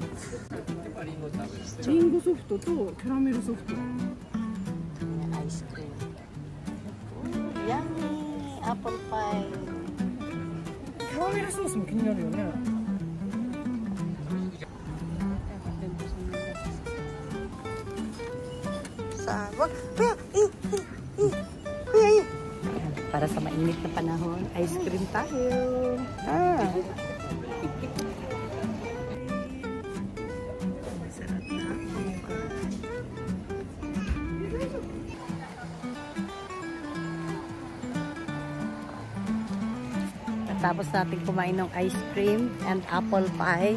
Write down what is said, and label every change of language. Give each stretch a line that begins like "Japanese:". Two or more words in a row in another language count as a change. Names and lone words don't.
Japanese: リンゴソフトとキャラメルソフト。
English: Ice cream. Yummy! Apple pie.
Japanese: キャラメルソースも気になるよね。
Filipino: Para sa mainit na panahon,
English: ice cream
Filipino: tayo. Tapos natin kumain ng
English: ice cream and apple pie.